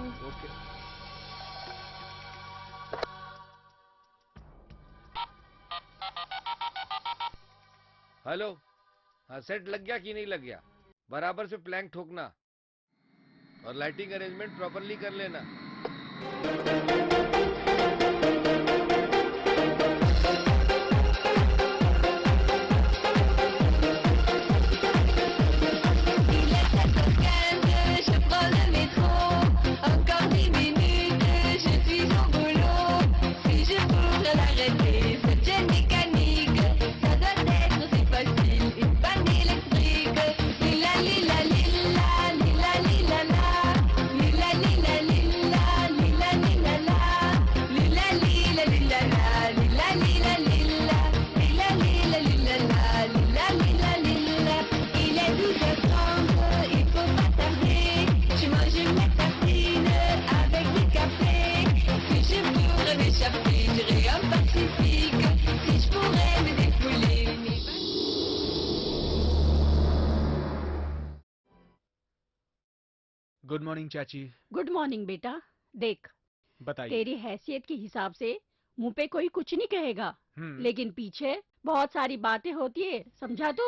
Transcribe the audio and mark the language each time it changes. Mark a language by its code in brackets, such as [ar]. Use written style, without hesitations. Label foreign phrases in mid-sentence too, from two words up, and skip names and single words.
[en] Okay. Hello. [hi] हाँ, सेट लग गया कि नहीं लग गया? बराबर से प्लैंक ठोकना और [en] lighting arrangement properly [hi] कर लेना। [fr] Je prends le métro, encore 10 minutes, je suis au boulot. Si je pourrais l'arrêter, cette chaîne mécanique, ça doit être si facile, une panne électrique. Lila lila lila, lila lila la, lila lila lila, lila lila la, lila lila lila la, lila lila lila, lila lila lila la, lila lila lila. Il est 12h30, il faut pas tarder. Je mange ma tartine avec du café. Si je pourrais m'échapper, j'irais en Pacifique. Si je pourrais me défouler. [en] good morning चाची। good morning [hi] बेटा। देख, बताइए। तेरी हैसियत के हिसाब से मुंह पे कोई कुछ नहीं कहेगा, हम्म। लेकिन पीछे बहुत सारी बातें होती है, समझा तू?